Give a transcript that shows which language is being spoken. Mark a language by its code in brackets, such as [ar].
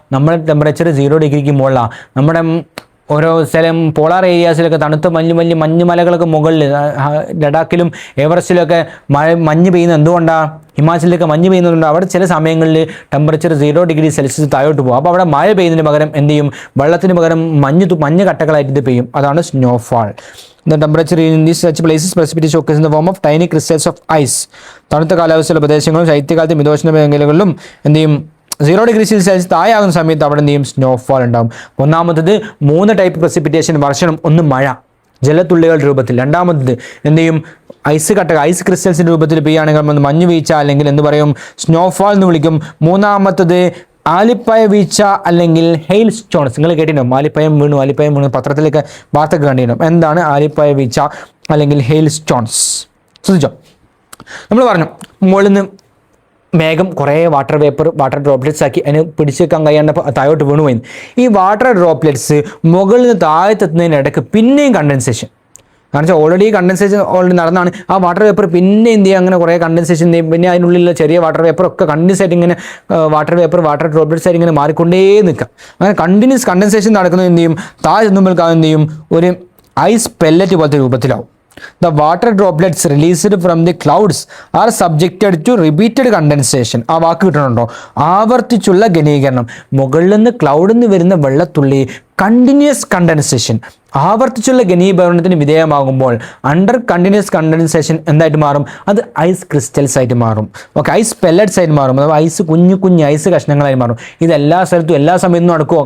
[ml] നമ്മുടെ ടെമ്പറേച്ചർ 0 ഡിഗ്രിക്ക് മുകളിലാണ്. നമ്മുടെ ഓരോ സ്ഥലം പോളാർ ഏരിയാസിലൊക്കെ തണുത്ത മഞ്ഞുമലകളൊക്കെ മുകളിൽ ലഡാക്കിലും എവറസ്റ്റിലൊക്കെ മഞ്ഞ് പെയ്യുന്നത് എന്തുകൊണ്ടാണ്? ഹിമാചലിലൊക്കെ മഞ്ഞ് പെയ്യുന്നുണ്ട്. അവിടെ ചില സമയങ്ങളിൽ ടെമ്പറേച്ചർ 0 ഡിഗ്രി സെൽഷ്യസ് താഴോട്ട് പോകും. അപ്പോൾ അവിടെ മഴ പെയ്യുന്നതിന് പകരം എന്ത് ചെയ്യും? വെള്ളത്തിന് പകരം മഞ്ഞ് കട്ടകളായിട്ട് ഇത് പെയ്യും. അതാണ് snowfall. [en] The temperature in these such places precipitation occurs in the form of tiny crystals of ice. [ml] തണുത്ത കാലാവസ്ഥയുള്ള പ്രദേശങ്ങളും ശൈത്യകാലത്ത് മിതോഷ്ണ മേഖലകളിലും എന്ത് ചെയ്യും? 0 ഡിഗ്രി സെൽഷ്യസ് താഴെയാകുന്ന സമയത്ത് അവിടെ എന്ത് ചെയ്യും? സ്നോഫാൾ ഉണ്ടാകും. ഒന്നാമത്തത് 3 ടൈപ്പ് പ്രസിപ്പിറ്റേഷൻ വർഷണം. ഒന്ന് മഴ ജലത്തുള്ളികളുടെ രൂപത്തിൽ. രണ്ടാമത്തത് എന്ത് ചെയ്യും? ഐസ് ക്രിസ്റ്റൽസിൻ്റെ രൂപത്തിൽ പെയ്യുകയാണെങ്കിൽ മഞ്ഞ് വീഴ്ച അല്ലെങ്കിൽ എന്ത് പറയും? സ്നോഫാൾ എന്ന് വിളിക്കും. മൂന്നാമത്തത് ആലിപ്പായ വീഴ്ച അല്ലെങ്കിൽ ഹെയിൽ സ്റ്റോൺസ്. നിങ്ങൾ കേട്ടിട്ടുണ്ടോ ആലിപ്പായം വീണു പത്രത്തിലേക്ക് വാർത്തകൾ കണ്ടിട്ടുണ്ടോ? എന്താണ് ആലിപ്പായ വീഴ്ച അല്ലെങ്കിൽ ഹെയിൽ സ്റ്റോൺസ്? ശ്രദ്ധിച്ചോ, നമ്മൾ പറഞ്ഞു മുകളിൽ നിന്ന് മേഘം കുറേ വാട്ടർ ഡ്രോപ്ലെറ്റ്സ് ആക്കി അതിന് പിടിച്ചു വെക്കാൻ കഴിയാണ്ടപ്പോൾ താഴോട്ട് വീണുപോയി. ഈ വാട്ടർ ഡ്രോപ്ലെറ്റ്സ് മുകളിൽ നിന്ന് താഴത്തെത്തുന്നതിനിടയ്ക്ക് പിന്നെയും കണ്ടൻസേഷൻ, കാരണം വെച്ചാൽ ഓൾറെഡി കണ്ടൻസേഷൻ നടന്നാണ്. ആ വാട്ടർ വേപ്പർ പിന്നെ എന്ത് ചെയ്യുക, അങ്ങനെ കുറേ കണ്ടൻസേഷൻ ചെയ്യും. പിന്നെ അതിനുള്ളിലുള്ള ചെറിയ വാട്ടർ വേപ്പർ ഒക്കെ കണ്ടിന്യൂസ് ആയിട്ട് ഇങ്ങനെ വാട്ടർ ഡ്രോപ്ലെറ്റ്സ് ആയിട്ട് ഇങ്ങനെ മാറിക്കൊണ്ടേ നിൽക്കുക. അങ്ങനെ കണ്ടിന്യൂസ് കണ്ടൻസേഷൻ നടക്കുന്നത് എന്ത് ചെയ്യും, താഴെ എത്തുമ്പോൾ എന്ത് ചെയ്യും, ഒരു ഐസ് പെല്ലറ്റ് പോലത്തെ രൂപത്തിലാവും. [en] The water droplets released from the clouds are subjected to repeated condensation. [ml] ആ വാക്ക് കിട്ടണുണ്ടോ? ആവർത്തിച്ചുള്ള ഘനീകരണം. മുകളിൽ നിന്ന് ക്ലൗഡിൽ നിന്ന് വരുന്ന വെള്ളത്തുള്ളി കണ്ടിന്യൂസ് കണ്ടൻസേഷൻ, ആവർത്തിച്ചുള്ള ഘനീഭവനത്തിന് വിധേയമാകുമ്പോൾ അണ്ടർ കണ്ടിന്യൂസ് കണ്ടൻസേഷൻ എന്തായിട്ട് മാറും? അത് ഐസ് ക്രിസ്റ്റൽസ് ആയിട്ട് മാറും. ഓക്കെ, ഐസ് പെല്ലറ്റ്സ് ആയിട്ട് മാറും. അഥവാ ഐസ് കുഞ്ഞു ഐസ് കഷ്ണങ്ങളായി മാറും. ഇത് എല്ലാ സ്ഥലത്തും എല്ലാ സമയത്തും നടക്കുമോ?